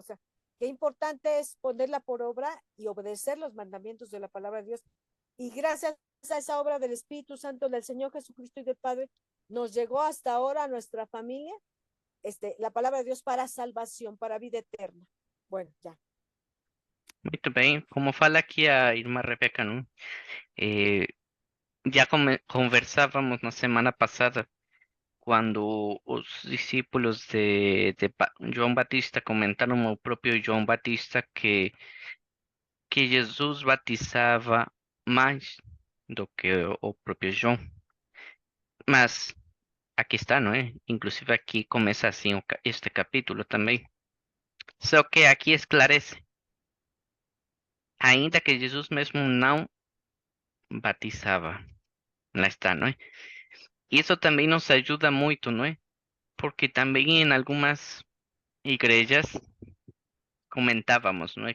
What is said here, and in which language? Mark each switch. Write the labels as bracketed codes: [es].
[es] O sea, qué importante es ponerla por obra y obedecer los mandamientos de la palabra de Dios. Y gracias a esa obra del Espíritu Santo, del Señor Jesucristo y del Padre, nos llegó hasta ahora a nuestra familia la palabra de Dios para salvación, para vida eterna. Bueno, ya. [pt] Muito bem, como fala aqui a irmã Rebeca, não? [es] Ya conversábamos la semana pasada cuando los discípulos de João Batista comentaron al propio João Batista que Jesus batizaba más [pt] do que o [es] propio João. Mas aquí está, ¿no? Inclusive aquí comienza así este capítulo también. [pt] Só que aqui esclarece, ainda que Jesus mesmo não batizava. Lá está, não é? Isso também nos ajuda muito, não é? Porque também em algumas igrejas comentávamos, não é?